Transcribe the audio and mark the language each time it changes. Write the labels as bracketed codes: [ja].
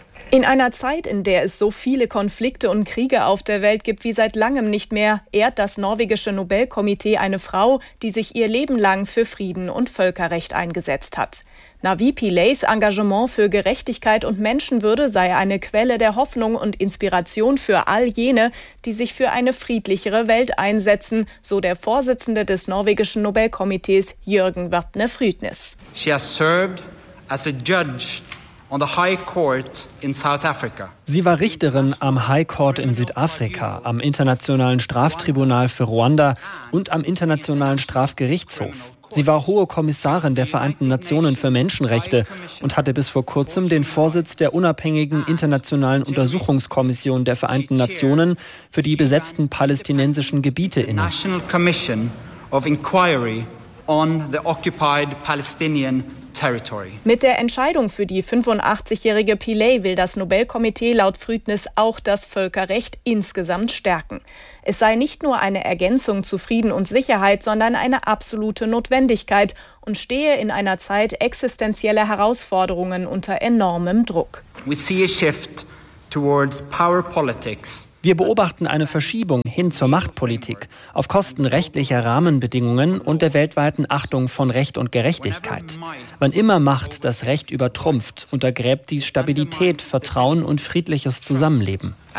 [de] In einer Zeit, in der es so viele Konflikte und Kriege auf der Welt gibt wie seit langem nicht mehr, ehrt das norwegische Nobelkomitee eine Frau, die sich ihr Leben lang für Frieden und Völkerrecht eingesetzt hat. Nwabisi-Pillays Engagement für Gerechtigkeit und Menschenwürde sei eine Quelle der Hoffnung und Inspiration für all jene, die sich für eine friedlichere Welt einsetzen, so der Vorsitzende des norwegischen Nobelkomitees Jürgen Vatne Frydnes. [en] She has served as a judge on the High Court in South Africa. [de] Sie war Richterin am High Court in Südafrika, am Internationalen Straftribunal für Ruanda und am Internationalen Strafgerichtshof. Sie war hohe Kommissarin der Vereinten Nationen für Menschenrechte und hatte bis vor kurzem den Vorsitz der unabhängigen Internationalen Untersuchungskommission der Vereinten Nationen für die besetzten palästinensischen Gebiete inne. [en] National Commission of Inquiry on the Occupied Palestinian Territory. [de] Mit der Entscheidung für die 85-jährige Pillay will das Nobelkomitee laut Frydnes auch das Völkerrecht insgesamt stärken. Es sei nicht nur eine Ergänzung zu Frieden und Sicherheit, sondern eine absolute Notwendigkeit und stehe in einer Zeit existenzieller Herausforderungen unter enormem Druck. [en] We see a shift towards power politics. [de] Wir beobachten eine Verschiebung hin zur Machtpolitik auf Kosten rechtlicher Rahmenbedingungen und der weltweiten Achtung von Recht und Gerechtigkeit. Wann immer Macht das Recht übertrumpft, untergräbt dies Stabilität, Vertrauen und friedliches Zusammenleben.